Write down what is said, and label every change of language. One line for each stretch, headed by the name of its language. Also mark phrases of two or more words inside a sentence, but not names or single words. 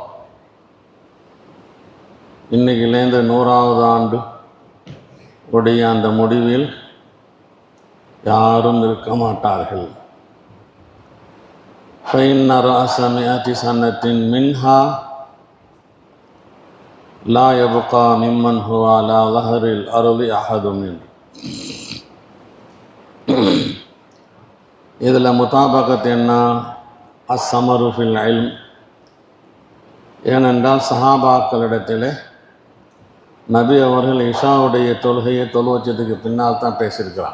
Tamil: இன்னைக்குலேருந்து 100வது ஆண்டு உடைய அந்த முடிவில் யாரும் இருக்க மாட்டார்கள்.
Arabic: فإن رأس 100 سنة منها لا يبقى ممن هو على ظهر الأرض أحد منه.
Tamil: இதில் முதாபகத் என்ன?
Arabic: السمر في العلم.
Tamil: ஏனென்றால் சஹாபாக்களிடத்தில் நபி அவர்கள் இஷாவுடைய தொழுகையை தொழுவச்சதுக்கு பின்னால் தான் பேசியிருக்கிறாங்க.